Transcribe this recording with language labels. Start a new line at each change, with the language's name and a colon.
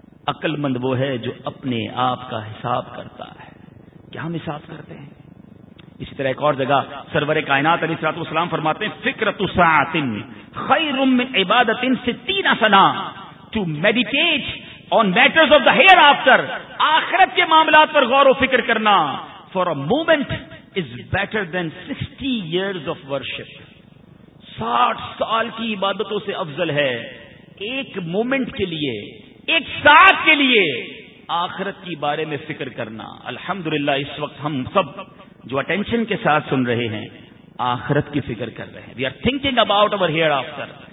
Urdu: عقل مند وہ ہے جو اپنے آپ کا حساب کرتا ہے. کیا ہم حساب کرتے ہیں؟ اسی طرح ایک اور جگہ سرور کائنات علیہ الصلوۃ والسلام فرماتے ہیں,
Arabic: فکرۃ ساعۃ خیر من عبادۃ 60 سنا.
English: to meditate on matters of the hereafter,
Urdu: آخرت کے معاملات پر غور و فکر کرنا,
English: for a moment is better than 60 years of worship.
Urdu: 60 سال کی عبادتوں سے افضل ہے ایک مومنٹ کے لیے, ایک ساعت کے لیے آخرت کی بارے میں فکر کرنا. الحمدللہ اس وقت ہم سب جو اٹینشن کے ساتھ سن رہے ہیں, آخرت کی فکر کر رہے ہیں.
English: We are thinking about over here after.